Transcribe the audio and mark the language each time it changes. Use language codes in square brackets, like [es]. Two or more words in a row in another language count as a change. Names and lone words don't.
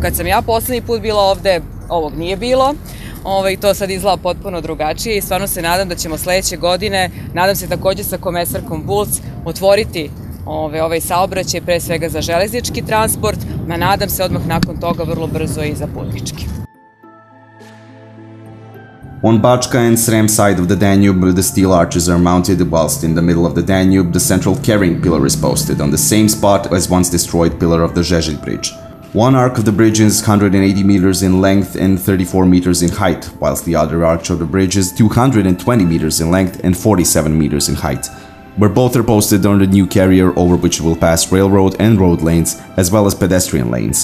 [sr] Kad sam ja poslednji put bila ovde, ovog nije bilo. To sad izgleda potpuno drugačije i stvarno se nadam da ćemo sledeće godine, nadam se takođe sa komesarkom Bulc, otvoriti ovaj saobraćaj pre svega za železnički transport, a nadam se odmah nakon toga vrlo brzo i za putnički. [en] On Bačka and Srem side of the Danube, the steel arches are mounted, whilst in the middle of the Danube, the central carrying pillar is posted on the same spot as once destroyed pillar of the Žeželj bridge. One arc of the bridge is 180 meters in length and 34 meters in height, whilst the other arch of the bridge is 220 meters in length and 47 meters in height, where both are posted on the new carrier over which will pass railroad and road lanes, as well as pedestrian lanes.